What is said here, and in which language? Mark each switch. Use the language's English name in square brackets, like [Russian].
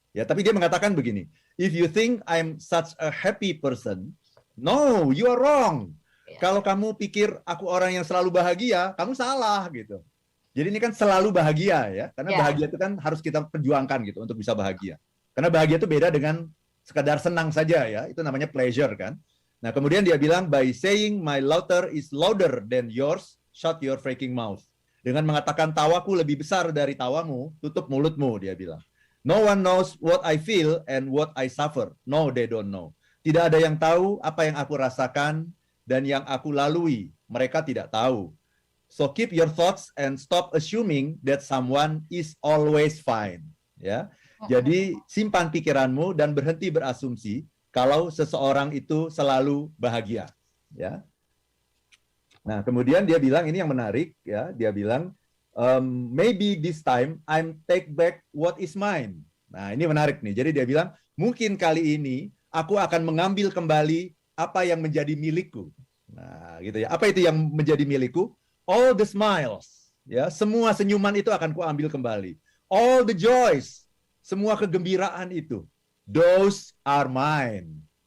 [Indonesian] Ya, tapi dia mengatakan begini, [English] if you think I'm such a happy person, no, you are wrong. [Indonesian] Kalau kamu pikir aku orang yang selalu bahagia, kamu salah gitu. Jadi ini kan selalu bahagia ya, karena bahagia itu kan harus kita perjuangkan gitu untuk bisa bahagia. Karena bahagia itu beda dengan sekadar senang saja ya, itu namanya pleasure kan. Nah kemudian dia bilang, [English] by saying my laughter is louder than yours, shut your freaking mouth. [Indonesian] Dengan mengatakan tawaku lebih besar dari tawamu, tutup mulutmu, dia bilang. [English] No one knows what I feel and what I suffer. No, they don't know. [Indonesian] Tidak ada yang tahu apa yang aku rasakan dan yang aku lalui, mereka tidak tahu. [English] So keep your thoughts and stop assuming that someone is always fine. [Indonesian] Ya, jadi simpan pikiranmu dan berhenti berasumsi kalau seseorang itu selalu bahagia. Ya. Nah, kemudian dia bilang ini yang menarik, ya. Dia bilang [English] maybe this time I'm take back what is mine. [Indonesian] Nah, ini menarik nih. Jadi dia bilang, mungkin kali ini aku akan mengambil kembali apa yang menjadi milikku. Nah, gitu ya. Apa itu yang menjadi milikku? [English] All the smiles, [Indonesian] ya, semua senyuman itu akan kuambil kembali. [English] All the joys, [Indonesian] semua kegembiraan itu, [English] those are mine.